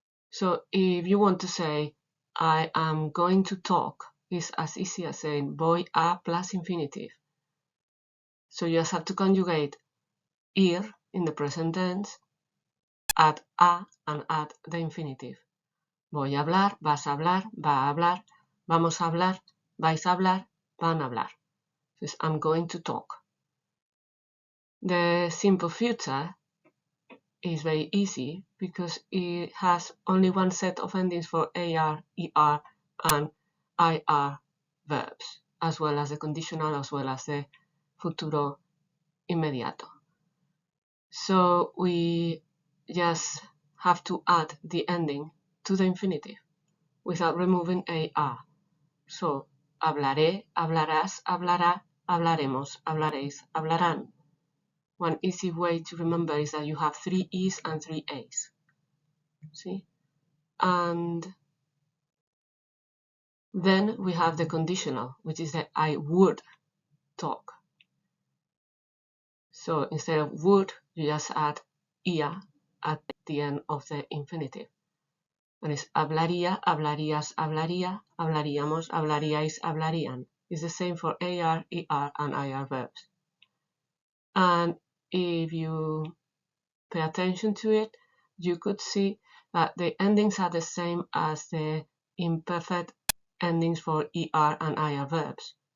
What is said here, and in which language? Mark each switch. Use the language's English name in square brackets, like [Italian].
[English] So if you want to say, I am going to talk, it's as easy as saying voy a plus infinitive. So you just have to conjugate ir in the present tense, add a, and add the infinitive. [Spanish] Voy a hablar, vas a hablar, va a hablar, vamos a hablar, vais a hablar, van a hablar. [English] So I'm going to talk. The simple future is very easy because it has only one set of endings for AR, ER, and IR verbs, as well as the conditional, as well as the futuro inmediato. So we just have to add the ending to the infinitive without removing AR. So [Spanish] hablaré, hablarás, hablará, hablaremos, hablaréis, hablarán. [English] One easy way to remember is that you have 3 E's and 3 A's. See? And then we have the conditional, which is that I would talk. So instead of would, you just add ia at the end of the infinitive. And it's [Spanish] hablaría, hablarías, hablaría, hablaríamos, hablaríais, hablarían. [English] It's the same for AR, ER, and IR verbs. And if you pay attention to it, you could see that the endings are the same as the imperfect endings for ER and IR verbs.